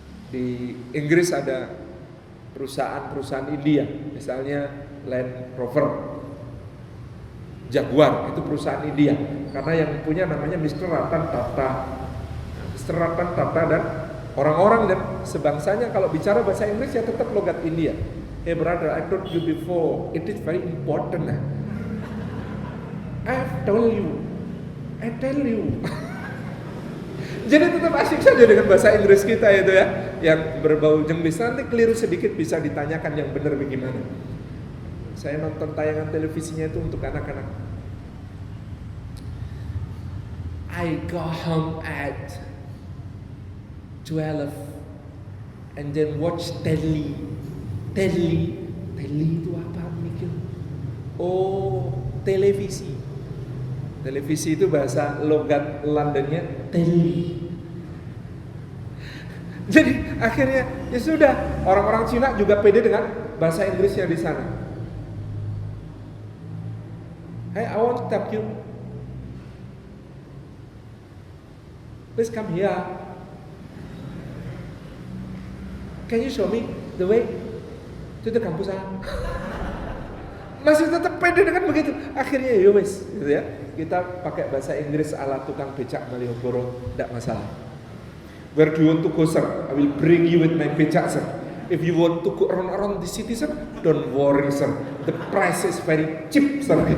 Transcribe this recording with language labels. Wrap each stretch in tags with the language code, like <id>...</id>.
<id>Di Inggris ada perusahaan India, misalnya Land Rover, Jaguar, itu perusahaan India. Karena yang punya namanya Mr. Ratan Tata. Mr. Ratan Tata dan orang-orang dan sebangsanya kalau bicara bahasa Inggris ya tetap logat India.</id> <en>Hey brother, I told you before, it is very important. I tell you.</en> <id>Jadi tetap asik saja dengan bahasa Inggris kita itu ya, yang berbau jenglis. Nanti keliru sedikit bisa ditanyakan yang benar bagaimana. Saya nonton tayangan televisinya itu untuk anak-anak.</id> <en>I go home at 12 and then watch telly.</en> <id>Telly itu apa mikir? Oh, televisi. Televisi itu bahasa logat Londonnya teli. Jadi akhirnya ya sudah, orang-orang Cina juga pede dengan bahasa Inggrisnya di sana.</id> <en>Hey, I want to tap you. Please come here. Can you show me the way to the campus?</en> <id>Masih tetap pede dengan begitu. Akhirnya ya wes, gitu ya. Kita pakai bahasa Inggris ala tukang becak Malioboro, tidak masalah.</id> <en>Where do you want to go, sir? I will bring you with my becak, sir. If you want to go around the city, sir, don't worry, sir. The price is very cheap, sir.</en>